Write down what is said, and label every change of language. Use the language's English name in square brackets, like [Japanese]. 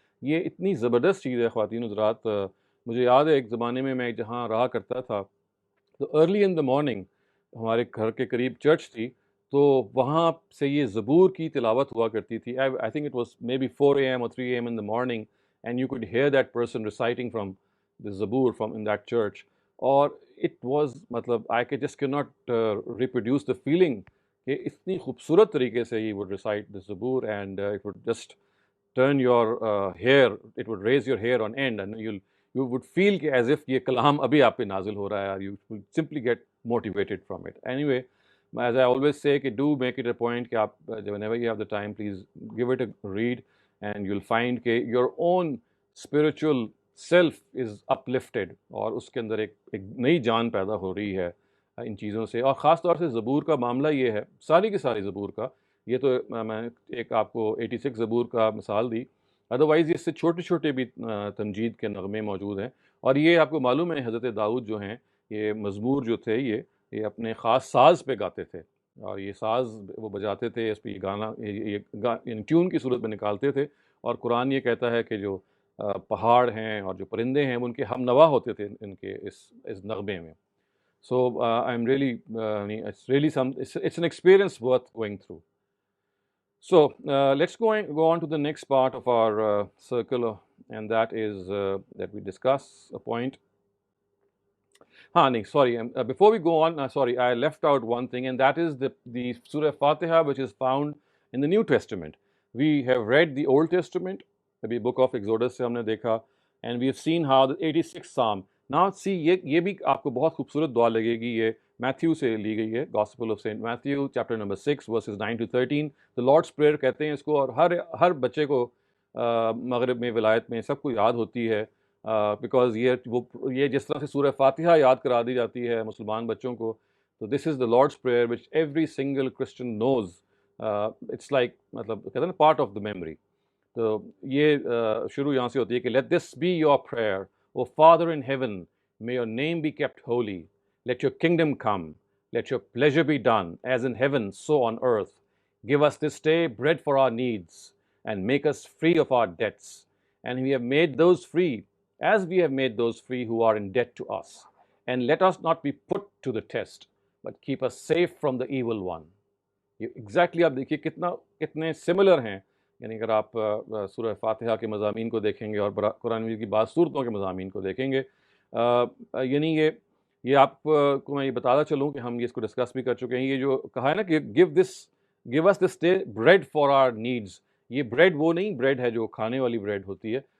[Urdu] یہ اتنی زبردست چیز ہے خواتین حضرات. مجھے یاد ہے ایک زمانے میں جہاں رہا کرتا تھا تو ارلی ان دا مارننگ ہمارے گھر کے قریب چرچ تھی, تو وہاں سے یہ زبور کی تلاوت ہوا کرتی تھی. [English] I think it was maybe 4 a.m. or 3 a.m. in the morning, and you could hear that person reciting from the Zabur from in that church. اور it was مطلب I just cannot reproduce the feeling [Urdu] کہ اتنی خوبصورت طریقے سے [English] he would recite the Zabur, and it would just turn your hair, it would raise your hair on end, and you would feel کہ as if [Urdu] یہ کلام ابھی آپ پہ نازل ہو رہا ہے, [English] you would simply get motivated from it. Anyway, as I always say [Urdu] کہ [English] do make it a point [Urdu] کہ آپ [English] whenever you have the time, please give it a read, and you'll find [Urdu] کہ [English] your own spiritual self is uplifted, [Urdu] اور اس کے اندر ایک نئی جان پیدا ہو رہی ہے ان چیزوں سے. اور خاص طور سے زبور کا معاملہ یہ ہے, ساری کی ساری زبور کا, یہ تو میں نے ایک آپ کو 86 زبور کا مثال دی, ادروائز اس سے چھوٹے چھوٹے بھی تمجید کے نغمے موجود ہیں. اور یہ آپ کو معلوم ہے حضرت داؤد جو ہیں, یہ مزمور جو تھے یہ اپنے خاص ساز پہ گاتے تھے, اور یہ ساز وہ بجاتے تھے, اس پہ یہ گانا یہ ٹیون کی صورت میں نکالتے تھے. اور قرآن یہ کہتا ہے کہ جو پہاڑ ہیں اور جو پرندے ہیں ان کے ہم نوا ہوتے تھے ان کے اس نغمے میں. [English] So I'm really it's an experience worth going through. So let's go on to the next part of our circle, and that is that we discuss a point. Before we go on, I left out one thing, and that is the Surah Fatiha, which is found in the New Testament. We have read the Old Testament, the book of Exodus [Urdu] سے ہم نے دیکھا, [English] and we have seen how the 86th Psalm. Now see, [Urdu] یہ بھی آپ کو بہت خوبصورت دعا لگے گی, یہ میتھیو سے لی گئی ہے, Gospel of Saint Matthew, [English] chapter number 6, verses 9 to 13. [Urdu] The Lord's Prayer کہتے ہیں اس کو, اور ہر بچے کو مغرب میں ولایت میں سب کو یاد ہوتی ہے, بیکاز یہ جس طرح سے سورہ فاتحہ یاد کرا دی جاتی ہے مسلمان بچوں کو, تو [English] This is the Lord's prayer which every single Christian knows. It's like [Urdu] مطلب کہتے ہیں نا [English] Part of the memory. [Urdu] تو یہ شروع یہاں سے ہوتی ہے کہ [English] Let this be your prayer, O father in heaven, may your name be kept holy, let your kingdom come, let your pleasure be done as in heaven so on earth. Give us this day bread for our needs, and make us free of our debts, and we have made those free as we have made those free who are in debt to us, and let us not be put to the test, but keep us safe from the evil one. [Urdu] یہ exactly آپ دیکھیے کتنے similar ہیں. یعنی اگر آپ سورہ فاتحہ کے مضامین کو دیکھیں گے اور قرآن مجید کی بعض صورتوں کے مضامین کو دیکھیں گے, یعنی یہ آپ کو میں یہ بتاتا چلوں کہ ہم یہ اس کو ڈسکس بھی کر چکے ہیں. یہ جو کہا ہے نا کہ [English] give us this day bread for our needs, [Urdu] یہ بریڈ وہ نہیں بریڈ ہے جو کھانے والی بریڈ ہوتی ہے.